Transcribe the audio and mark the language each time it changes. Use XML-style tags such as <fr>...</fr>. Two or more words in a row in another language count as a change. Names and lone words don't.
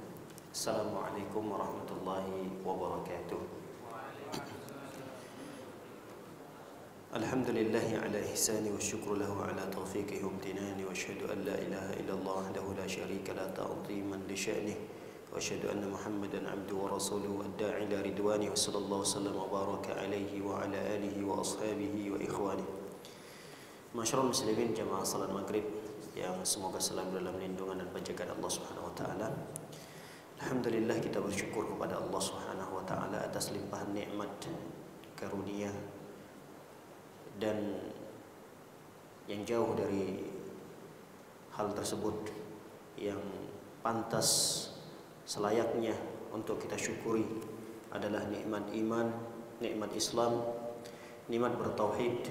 <ar>السلام عليكم ورحمة الله وبركاته. الحمد لله على إحسانه والشكر له على توفيقه وامتنانه وأشهد أن لا إله إلا الله وحده لا شريك له تعظيما لشأنه وأشهد أن محمدا عبده ورسوله الداعي إلى رضوانه وصلى الله وسلم وبارك عليه وعلى آله وأصحابه وإخوانه. معشر المسلمين</ar> <id>jamaah salat maghrib yang semoga selalu dalam lindungan dan penjagaan Allah</id> <ar>سبحانه وتعالى.</ar> <id>Alhamdulillah kita bersyukur kepada Allah</id> <ar>سبحانه وتعالى</ar> <id>atas limpahan nikmat karunia dan yang jauh dari hal tersebut yang pantas selayaknya untuk kita syukuri adalah nikmat iman, nikmat Islam, nikmat bertauhid.</id>